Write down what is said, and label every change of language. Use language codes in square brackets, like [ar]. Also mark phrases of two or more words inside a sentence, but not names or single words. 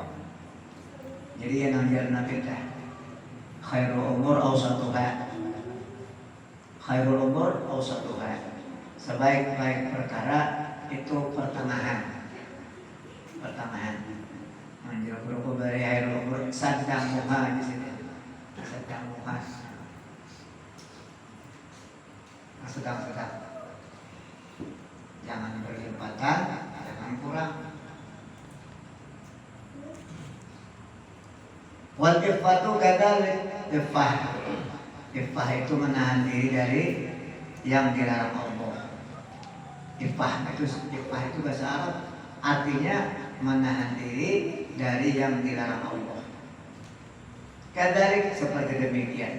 [id] Jadi yang ngajarna kita [ar] خير الأمور أوسطها. خير الأمور أوسطها. [id] Sebaik-baik perkara itu pertengahan. Menjadi berubah dari [ar] خير الأمور [id] sadang muha di sini. Sadang muha. Sedang. Jangan berlimpatan, jangan kurang. [ar] والعفة كذلك, [id] ifah itu menahan diri dari yang dilarang Allah. Ifah itu bahasa Arab, artinya menahan diri dari yang dilarang Allah. Kadalik seperti demikian.